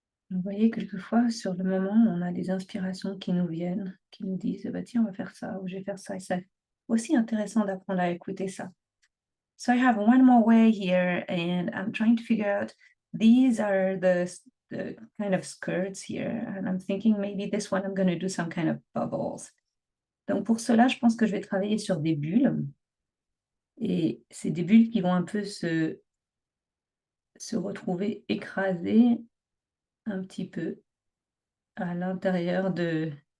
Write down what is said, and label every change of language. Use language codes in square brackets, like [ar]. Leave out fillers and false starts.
[fr] Vous voyez, quelquefois, sur le moment, on a des inspirations qui nous viennent, qui nous disent: «Bah, tiens, on va faire ça» ou «Je vais faire ça» et c'est aussi intéressant d'apprendre à écouter ça. [en] So I have one more way here, and I'm trying to figure out these are the kind of skirts here, and I'm thinking maybe this one I'm gonna do some kind of bubbles. [fr] Donc pour cela, je pense que je vais travailler sur des bulles et c'est des bulles qui vont un peu se retrouver écrasées un petit peu à l'intérieur de